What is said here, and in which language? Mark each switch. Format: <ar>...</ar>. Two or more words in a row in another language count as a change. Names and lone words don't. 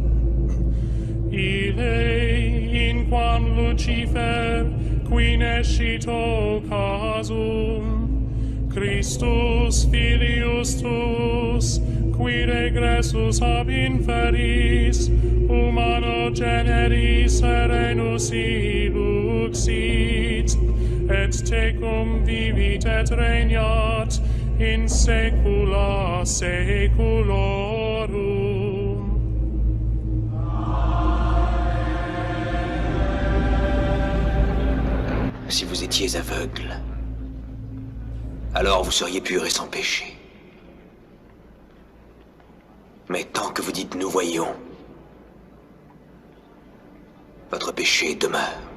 <la>Ile in quam Lucifer qui nescito casum, Christus filius tuus, qui regressus ab inferis, humano generis serenus iluxit, et tecum vivit et regnat in saecula saeculorum.</la> <fr>Si vous étiez aveugle, alors vous seriez purs et sans péché. Mais tant que vous dites « nous voyons », votre péché demeure.</fr>